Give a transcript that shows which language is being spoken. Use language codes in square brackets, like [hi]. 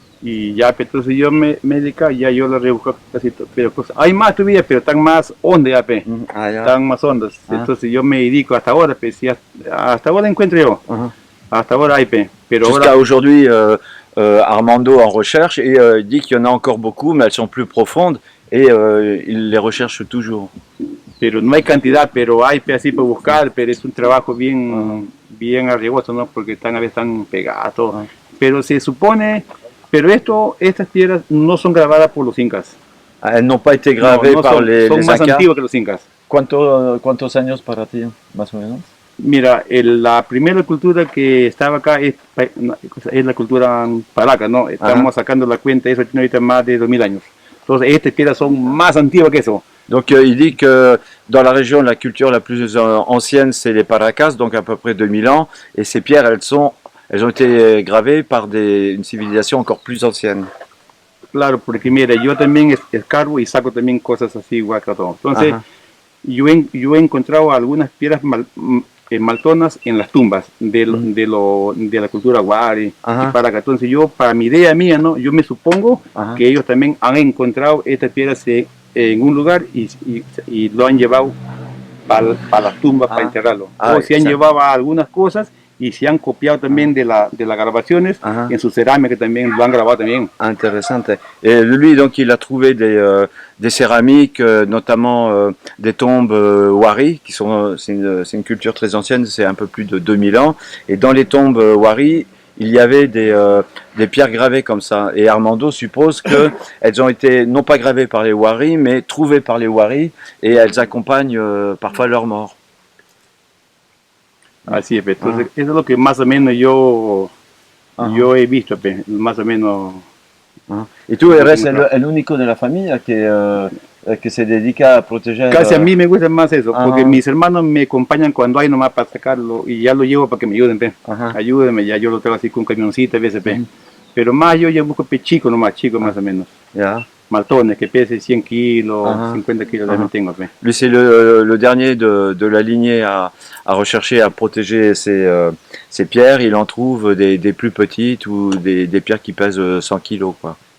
[es] Y ya, pues, entonces yo me dedico, ya yo lo rebusco casi todo, pero cosas. Hay más todavía, pero están más hondas, ya, pe. Ah, ya. Están más hondas. Ah. Entonces yo me dedico hasta ahora, pues, sí, hasta ahora encuentro yo. Ajá. Hasta ahora hay, pe. Pero [fr] Jusqu'à [es] ahora, [fr] aujourd'hui, Armando en recherche et il dit qu'il y en a encore beaucoup, mais elles sont plus profondes et il les recherche toujours. [es] pero no hay cantidad, pero hay pe, así para buscar, pero es un trabajo bien, bien arriesgoso, ¿no? Porque están a veces están pegadas, todo. Ah. Pero se supone, pero estas piedras no son grabadas por los incas. [fr] Elles n'ont pas été gravées [es] No, no [fr] par [es] son, [fr] les [es] son más [fr] Incas. [es] antiguas que los incas. ¿Cuántos años para ti, más o menos? Mira, la primera cultura que estaba acá es la cultura paraca, ¿no? Estamos sacando la cuenta, eso tiene ahorita más de 2000 años. Entonces, estas piedras son más antiguas que eso. [fr] Donc il dit que dans la région, la culture la plus ancienne, c'est les Paracas, donc à peu près 2000 ans, et ces pierres, elles ont été gravées par une civilisation encore plus ancienne. [es] Claro, porque mira, yo también escarbo y saco también cosas así igual que todo. Entonces, Ajá. yo he encontrado algunas piedras maltonas en las tumbas de la cultura Wari Ajá. y Paraca. Entonces yo, para mi idea mía, ¿no? Yo me supongo Ajá. que ellos también han encontrado estas piedras en un lugar y lo han llevado para las tumbas para enterrarlo. Ah, O se han exacto. llevado algunas cosas y se han copiado también de las grabaciones Ajá. en su cerámica también, lo han grabado también. [fr] Intéressante. Et lui, donc, il a trouvé des céramiques, notamment des tombes Wari, qui sont, c'est une culture très ancienne, c'est un peu plus de 2000 ans. Et dans les tombes Wari, il y avait des pierres gravées comme ça. Et Armando suppose qu'elles ont été non pas gravées par les Wari, mais trouvées par les Wari, et elles accompagnent parfois leur mort. [es] Así es, pe. Entonces eso es lo que más o menos yo he visto, pe. Más o menos. Y tú eres el único de la familia que se dedica a proteger. Casi a mí me gusta más eso, porque Ajá. mis hermanos me acompañan cuando hay nomás para sacarlo y ya lo llevo para que me ayuden, pe. Ajá. Ayúdenme, ya yo lo traigo así con un camioncito a veces, pe. Pero más yo ya busco pe chico nomás, chico más o menos. Ya. Maltones que pese 100 kilos, Ajá. 50 kilos también tengo, pe. [fr] Lui, c'est le dernier de la lignée à rechercher, à protéger ces pierres. Il en trouve des plus petites ou des pierres qui pèsent 100 kilos, quoi.